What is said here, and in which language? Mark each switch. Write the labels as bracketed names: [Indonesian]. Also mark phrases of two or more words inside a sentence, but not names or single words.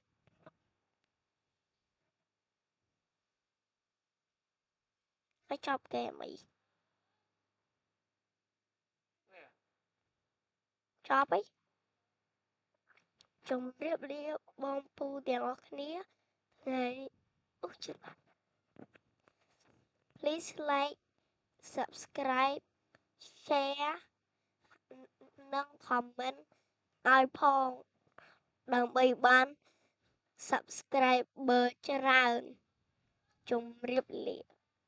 [Khmer] ហើយចប់ហ្គេមអីចប់អី ជម្រាបលាបងពូទាំងអស់គ្នាថ្ងៃអូជិះ [English] please like subscribe share [Khmer] និង comment ឲ្យផងដើម្បីបាន subscriber ច្រើនជម្រាបលា